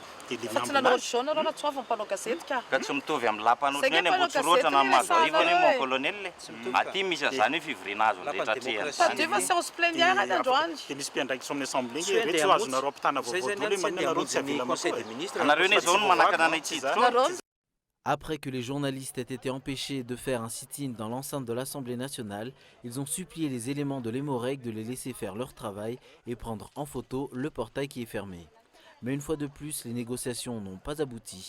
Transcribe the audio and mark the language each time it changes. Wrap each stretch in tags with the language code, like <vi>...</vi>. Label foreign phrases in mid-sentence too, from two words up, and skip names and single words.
<mg>ka tsy mitovy amin'ny lapan'otriny eny ambotsoroatra na mazariva eny</mg> <fr>mon colonel</fr> <mg>aty misy zany hoe fivoriana azo dia misy mpiandraikitra amin'ny assemblée ve tsy azonareo ampitana vaovao daholo hoe manareo tsy avela anareo ne zao no manakana anay tsiditra.</mg> <fr>Après que les journalistes aient été empêchés de faire un sit-in dans l'enceinte de l'Assemblée nationale, ils ont supplié les éléments de l'Hémorrheg de les laisser faire leur travail et prendre en photo le portail qui est fermé. Mais une fois de plus, les négociations n'ont pas abouti.</fr>